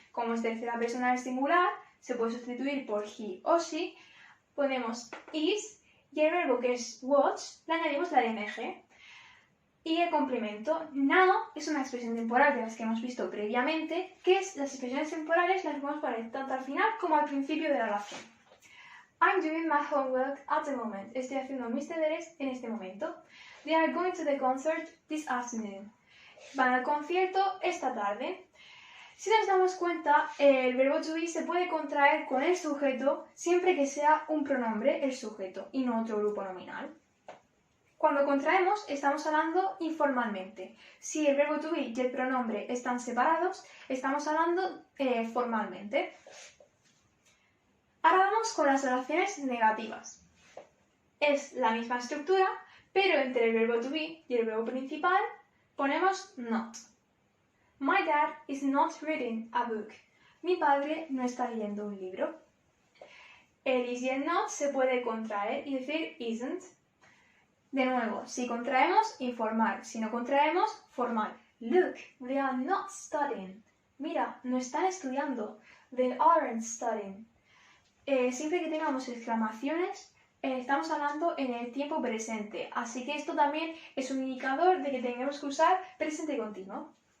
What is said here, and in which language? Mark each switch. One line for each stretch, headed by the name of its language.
Spanish: Como es tercera persona del singular, se puede sustituir por he o she. Ponemos is y el verbo que es watch le añadimos la ing. Y el complemento now es una expresión temporal de las que hemos visto previamente, que es las expresiones temporales las podemos poner tanto al final como al principio de la oración.
English: I'm doing my homework at the moment.
Spanish: Estoy haciendo mis deberes en este momento.
English: They are going to the concert this afternoon.
Spanish: Van al concierto esta tarde. Si nos damos cuenta, el verbo to be se puede contraer con el sujeto siempre que sea un pronombre el sujeto y no otro grupo nominal. Cuando contraemos, estamos hablando informalmente. Si el verbo to be y el pronombre están separados, estamos hablando formalmente. Ahora vamos con las oraciones negativas. Es la misma estructura, pero entre el verbo to be y el verbo principal ponemos not.
English: My dad is not reading a book.
Spanish: Mi padre no está leyendo un libro. El is y el not se puede contraer y decir isn't. De nuevo, si contraemos, informal. Si no contraemos, formal.
English: Look, they are not studying.
Spanish: Mira, no están estudiando.
English: They aren't studying.
Spanish: Siempre que tengamos exclamaciones, estamos hablando en el tiempo presente. Así que esto también es un indicador de que tenemos que usar presente continuo.